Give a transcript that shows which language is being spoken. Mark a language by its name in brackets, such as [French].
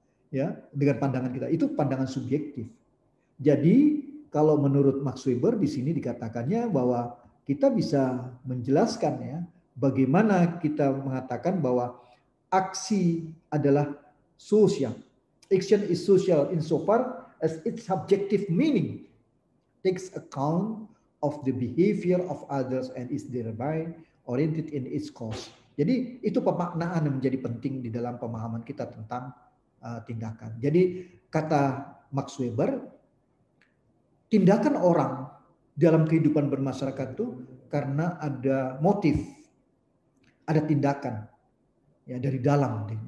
[Indonesian] Ya, dengan pandangan kita. Itu pandangan subjektif. Jadi, kalau menurut Max Weber di sini dikatakannya bahwa kita bisa menjelaskan ya, bagaimana kita mengatakan bahwa aksi adalah sosial. [English] Action is social insofar as its subjective meaning takes account of the behavior of others and is thereby oriented in its cause. [Indonesian] Jadi itu pemaknaan yang menjadi penting di dalam pemahaman kita tentang tindakan. Jadi kata Max Weber, tindakan orang dalam kehidupan bermasyarakat itu karena ada motif, ada tindakan ya dari dalam.